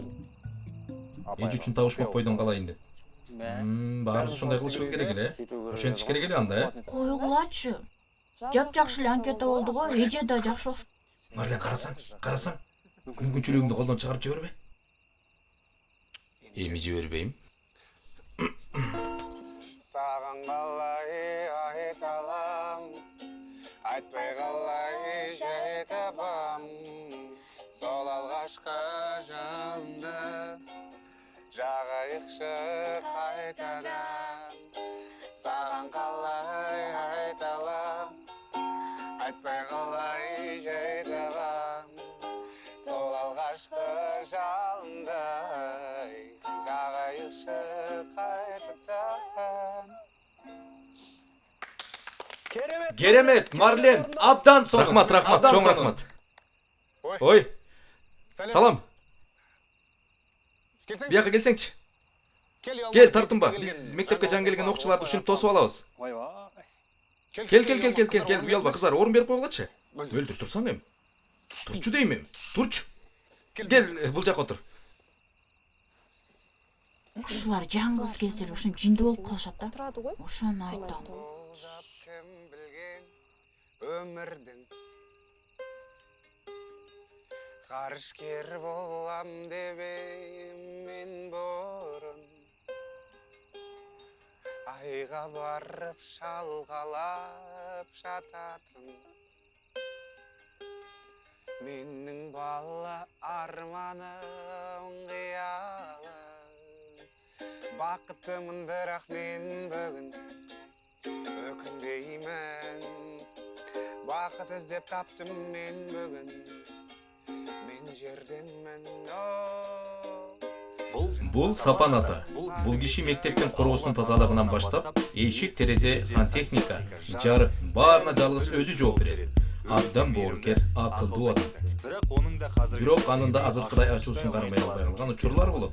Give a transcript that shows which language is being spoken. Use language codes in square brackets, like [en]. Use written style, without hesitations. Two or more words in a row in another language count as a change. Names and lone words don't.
[ky] Эже үчүн табышмак бойдон калайын деп. Баарыбыз ушундай кылышыбыз керек эле. Ошентиш керек эле анда, Койгулачы. Жапжакшы эле анкета болду го. Эже да жакшы. Марлен, карасаң. Мүмкүнчүлүгүңдү колдон чыгарып жибербе. Эми жибербейм. [kk] Саған қалай айталам, айтпай қалай жай табам, сол алғашқы жанды жағайықшы қайтадан. Саған қалай айталам, айтпай қалай жай табам, сол алғашқы жанды жағайықшы қайтадан. [ky] Керемет, Марлен, абдан сонун. Рахмат, чоң рахмат. Ой, салам. Бияққа келсеңчи. Кел, тартынба. Биз мектепке жаңы келген окуучуларды ушинтип тосуп алабыз. Кел, уялба кыздар, орун берип койгулачы. Өлтүр турсаң эми. Турчу дейм эми. Турчу. Кел, бул жака отур. Ушулар жаңгыз кездер ушун жинди болуп калышат да. Ошону айтам. [kk] Кім білген өмірдің ғарышкер болам деп мен бұрын айға барып шалғалап жататын менің бала арманым қиялым бақыттымын бірақ мен бүгін өкінбеймін бақыт іздеп таптым мен бүгін мен жердемін [ky] Бул Сапан ата. Бул киши мектептин короосунун тазалыгынан баштап, эшик, терезе, сантехника, жарык баарына жалгыз өзү жооп берет. Абдан боорукер, акылдуу адам. Бирок анын да азыркыдай ачуусун кармай албай калган учурлар болот.